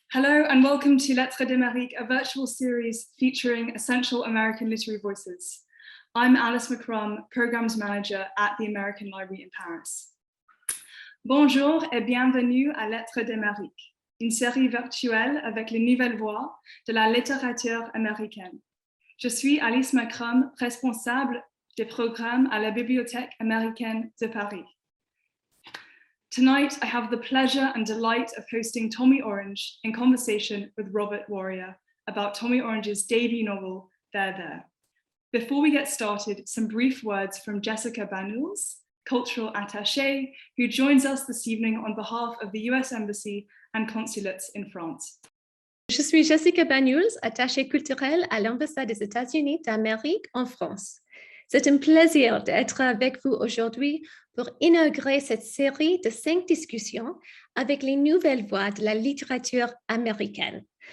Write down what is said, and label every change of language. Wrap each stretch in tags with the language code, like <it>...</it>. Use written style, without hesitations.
<en>Hello and welcome to Lettres d'Amérique, a virtual series featuring essential American literary voices. I'm Alice McCrum, Programs Manager at the American Library in Paris.</en> <fr>Bonjour et bienvenue à Lettres d'Amérique, une série virtuelle avec les nouvelles voix de la littérature américaine. Je suis Alice McCrum, responsable des programmes à la Bibliothèque américaine de Paris.</fr> <en>Tonight, I have the pleasure and delight of hosting Tommy Orange in conversation with Robert Warrior about Tommy Orange's debut novel, There. Before we get started, some brief words from Jessica Banuls, cultural attaché, who joins us this evening on behalf of the US Embassy and consulates in France.</en> <fr>Je suis Jessica Banuls, attachée culturelle à l'ambassade des États-Unis d'Amérique en France. C'est un plaisir d'être avec vous aujourd'hui pour inaugurer cette série de 5 discussions avec les nouvelles voix de la littérature américaine.</fr>